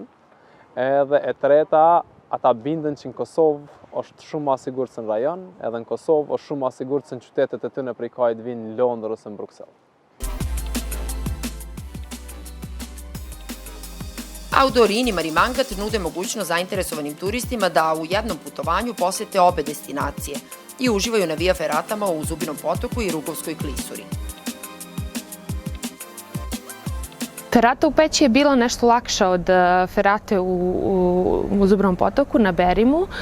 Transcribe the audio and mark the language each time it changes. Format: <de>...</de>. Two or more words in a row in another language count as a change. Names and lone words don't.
<sq>Edhe e treta, ata bindën që në Kosovë është shumë ma sigurt se në rajon, edhe në Kosovë është shumë ma sigurt se në qytetet e tyne prej kajt vinë në Londër ose në Bruxelles.</sq> <sr>Audorini Marimangat nude mogućnost zainteresovanim turistima da u jednom putovanju posete obe destinacije i uživaju na Via Ferratama u Zubinom Potoku i Rugovskoj klisuri. Ferata u Peći je bila nešto lakša od Ferate u Zubinom Potoku na Berimu.</sr>